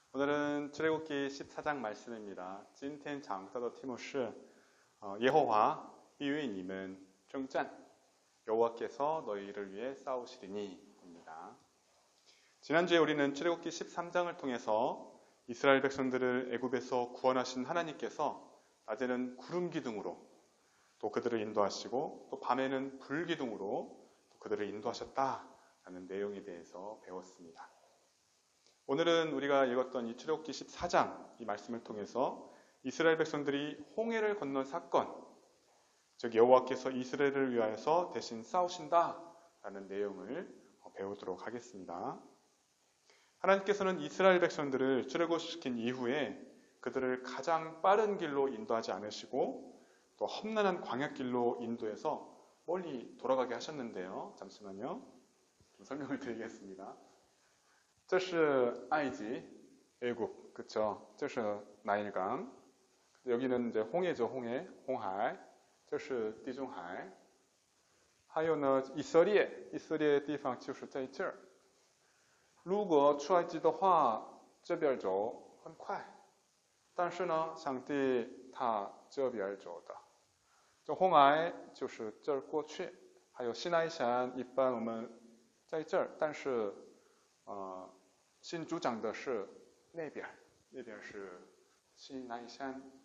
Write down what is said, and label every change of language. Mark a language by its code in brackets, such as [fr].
[ko] 출애굽기 14장 말씀입니다. [zh] 今天讲到的题目是耶和华必为你们征战 [ko] 여호와께서 너희를 위해 싸우시리니 입니다. 지난주에 우리는 출애굽기 13장을 통해서 이스라엘 백성들을 애굽에서 구원하신 하나님께서 낮에는 구름 기둥으로 또 그들을 인도하시고 또 밤에는 불 기둥으로 또 그들을 인도하셨다라는 내용에 대해서 배웠습니다. 오늘은 우리가 읽었던 이 출애굽기 14장 이 말씀을 통해서 이스라엘 백성들이 홍해를 건넌 사건, 즉 여호와께서 이스라엘을 위하여서 대신 싸우신다라는 내용을 배우도록 하겠습니다. 하나님께서는 이스라엘 백성들을 출애굽시킨 이후에 그들을 가장 빠른 길로 인도하지 않으시고 또 험난한 광야길로 인도해서 멀리 돌아가게 하셨는데요. 잠시만요. 좀 설명을 드리겠습니다. [zh] 这是埃及, [ko] 애굽, 그쵸? [zh] 这是 [ko] 나일강. 여기는 이제 홍해죠, 홍해, 홍해. [zh] 这是地中海. 还有呢, 이스라엘, 이스라엘 地方就是在这儿. 如果出埃及的话, 这边走很快. 但是呢, 上帝他这边走的. 这红海就是这儿过去.还有西奈山一般我们在这儿, 但是新主讲的是那边是西奈山.